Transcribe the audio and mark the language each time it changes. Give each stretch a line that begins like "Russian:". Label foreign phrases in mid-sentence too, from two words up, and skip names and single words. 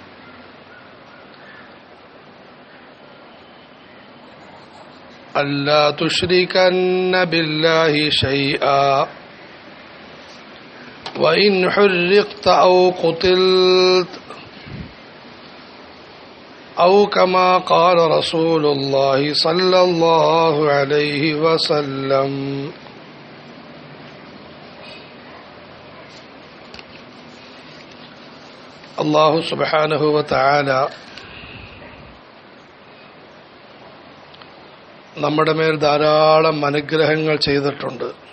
Arabic: ألا تشركن بالله شيئا وإن حرقت أو قتلت أو كما قال رسول الله صلى الله عليه وسلم. الله سبحانه وتعالى
Malayalam: നമ്മുടെ മേൽ ധാരാളം അനുഗ്രഹങ്ങൾ ചെയ്തിട്ടുണ്ട്.